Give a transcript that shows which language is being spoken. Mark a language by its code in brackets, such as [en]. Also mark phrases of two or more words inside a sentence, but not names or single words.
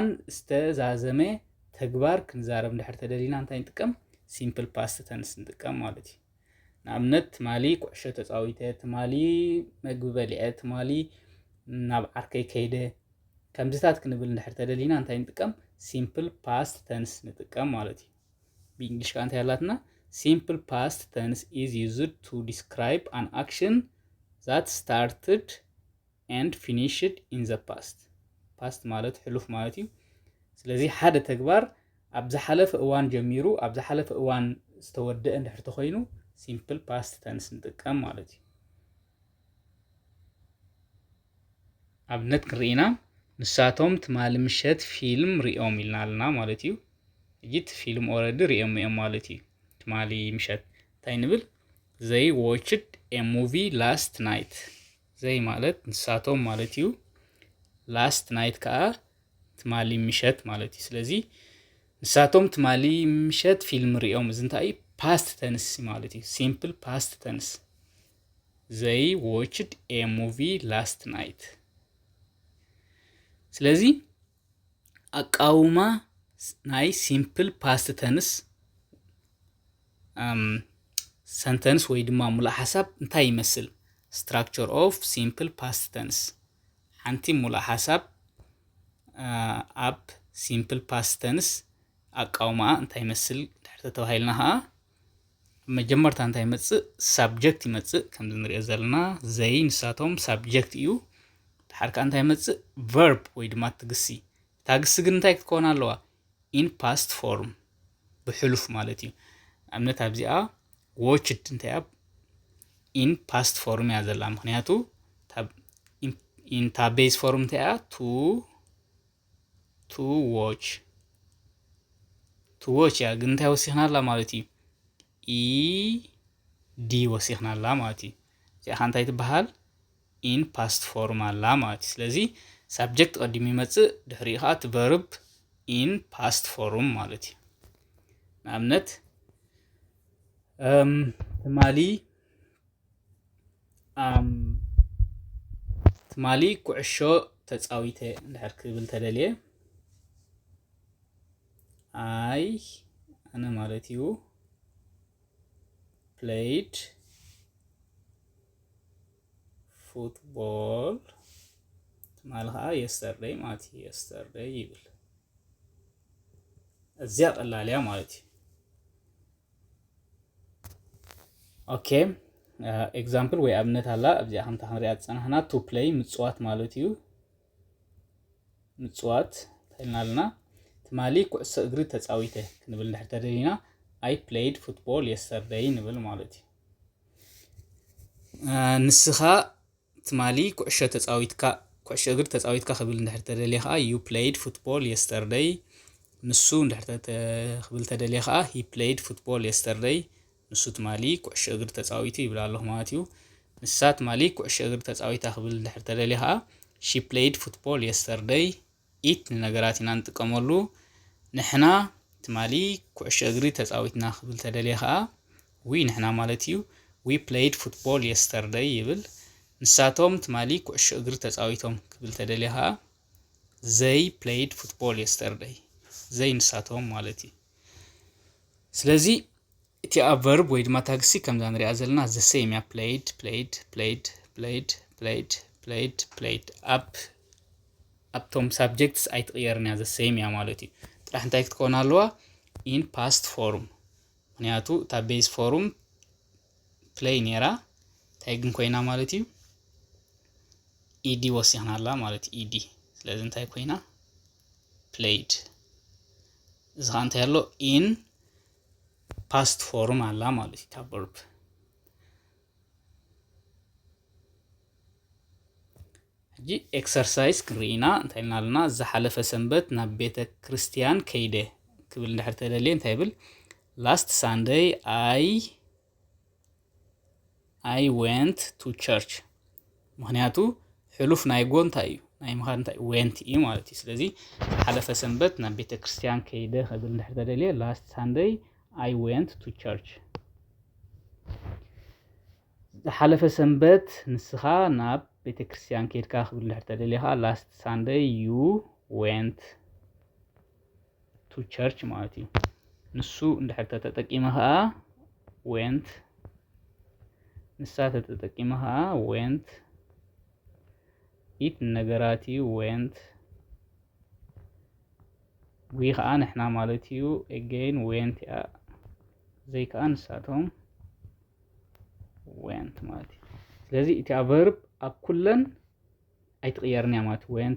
[ti] ዝተዛዘመ ተግባር ክንዛረብ እንድሕር ተደሊና እንታይ ንጥቀም [en] simple past tense [ti] ንጥቀም ማለት እዩ ንኣብነት ትማሊ ኩዕሾ ተፃዊተ ትማሊ ምግቢ በሊዐ ትማሊ ናብ ዓርከይ ከይደ ከምዝታት ክንብል እንድሕር ተደሊና እንታይ ንጥቀም [en] simple past tense [ti] ንጥቀም ማለት እዩ ብእንግሊሽ ከዓ እንታይ ኣላትና [en] simple past tense is used to describe an action that started and finished in the past past [ti] ማለት ሕሉፍ ማለት እዩ ስለዚ ሓደ ተግባር ኣብ ዝሓለፈ እዋን ጀሚሩ ኣብ ዝሓለፈ እዋን ዝተወደአ እንድሕር ተኮይኑ [en] simple past tense [ti] ንጥቀም ማለት እዩ ኣብነት ክርኢና ንሳቶም ትማሊ ምሸት ፊልም ሪኦም ኢልና ኣለና ማለት እዩ እጂት ፊልም ኦልሬዲ ሪኦም እዮም ማለት እዩ ትማሊ ምሸት እንታይ ንብል [en] they watched a movie last night [ti] ዘይ ማለት ንሳቶም ማለት እዩ [en] last night [ti] ከዓ ትማሊ ምሸት ማለት እዩ ስለዚ ንሳቶም ትማሊ ምሸት ፊልም ሪኦም እዚ እንታይ [en] past tense [ti] ማለት እዩ [en] simple past tense they watched a movie last night [ti] ስለዚ አቃውማ ናይ [en] simple past tense sentence [ti] ወይ ድማ ሙሉእ ሓሳብ እንታይ ይመስል [en] structure of simple past tense [ti] ሓንቲ ሙሉእ ሓሳብ ኣብ [en] simple past tense [ti] አቃውማ እንታይ ይመስል ድሕር ተባሂልና መጀመርታ እንታይ ይመጽእ subject ይመጽእ ከም እንሪኦ ዘለና ዘይ ንሳቶም subject እዩ ድሕር ከዓ እንታይ ይመጽእ verb ወይ ድማ ትግሲ ታግሲ ግን እንታይ ክትኮን ኣለዋ [en] in past form [ti] ብሕሉፍ ማለት እዩ ኣብነት ኣብዚኣ watched እንታይ ኣብ [en] in past form [ti] ያ ዘላ ምክንያቱ [en] in base form [ti] እንታይ [en] to watch [ti] ያ ግን እንታይ ወሲኽና ኣላ ማለት እዩ ed ወሲኽና ኣላ ማለት እዩ እዚኣ እንታይ ትበሃል [en] in past form [ti] ኣላ ማለት እዩ ስለዚ subject ቀዲሙ ይመጽእ ድሕሪኡ ከዓ እቲ verb [en] in past form [ti] ማለት እዩ ንኣብነት ትማሊ ኩዕሾ ተፃዊተ እንድሕር ክብል ተደልየ ኣነ ማለት እዩ [en] played football [ti] ትማሊ ከዓ yesterday ማለት እዩ yesterday ይብል እዚያ ቀላል እያ ማለት እዩ [en] okay example [ti] ወይ ኣብነት ኣላ ኣብዚኣ ከምታ ክንሪኣ ዝፀናሕና [en] to play [ti] ምጽዋት ማለት እዩ ምጽዋት እንተልና ኣለና ትማሊ ኩዕሶ እግሪ ተፃዊተ ክንብል እንድሕር ተደሊና [en] I played football yesterday [ti] ንብል ማለት እዩ ንስኻ ትማሊ ኩዕሾ እግሪ ተፃዊትካ ክብል እንድሕር ተደልየ ከዓ you [en] played football yesterday [ti] ንሱ እንድሕር ክብል ተደልየ ከዓ [en] he played football yesterday [ti] ንሱ ትማሊ ኩዕሾ እግሪ ተፃዊቱ ይብል ኣለኹ ማለት እዩ ንሳ ትማሊ ኩዕሾ እግሪ ተፃዊታ ክብል እንድሕር ተደልየ ከዓ [en] she played football yesterday it [ti] ንነገራት ኢና ንጥቀመሉ ንሕና ትማሊ ኩዕሾ እግሪ ተፃዊትና ክብል ተደልየ ከዓ we ንሕና ማለት እዩ [en] we played football yesterday [ti] ይብል ንሳቶም ትማሊ ኩዕሾ እግሪ ተፃዊቶም ክብል ተደልየ ከዓ [en] they played football yesterday they [ti] ንሳቶም ማለት እዩ ስለዚ እቲ verb ወይ ድማ ታግሲ ከምዛ ንሪኣ ዘለና [en] the same [ti] ያ played ኣብቶም subjects ኣይትቕየርን እያ [en] the same [ti] ያ ማለት እዩ ጥራሕ እንታይ ክትኮን ኣለዋ [en] in past form [ti] ምክንያቱ እታ [en] base form play [ti] ነራ እንታይ ግን ኮይና ማለት እዩ ed ወሲኽና ኣላ ማለት እዩ ed ስለዚ እንታይ ኮይና played እዚ ከዓ እንታይ ኣሎ [en] in past form [ti] ኣላ ማለት እዩ verb ሕጂ exercise ክንርኢና እንታይ ኢልና ኣለና ዝሓለፈ ሰንበት ናብ ቤተ ክርስቲያን ከይደ ክብል እንድሕር ተደልየ እንታይ ይብል [en] last Sunday I went to church [ti] ምክንያቱ ሕሉፍ ናይ ጎ እንታይ እዩ ናይ ምኻድ እንታይ went እዩ ማለት እዩ ስለዚ ዝሓለፈ ሰንበት ናብ ቤተ ክርስቲያን ከይደ ክብል እንድሕር ተደልየ [en] last Sunday I went to church [ti] ዝሓለፈ ሰንበት ንስኻ ናብ ቤተ ክርስቲያን ከይድካ ክብል እንድሕር ተደልየ ከዓ [en] last Sunday you went to church [ti] ማለት እዩ ንሱ እንድሕር ተጠቂመ ከዓ went ንሳ ተጠቂመ ከዓ went it ነገራት እዩ went we ከዓ ንሕና ማለት እዩ [en] again went [ti] ያ ዘይ ከዓ ንሳቶም went ማለት እዩ ስለዚ እቲ verb ኣብ ኩለን ኣይትቕየርን እያ ማለት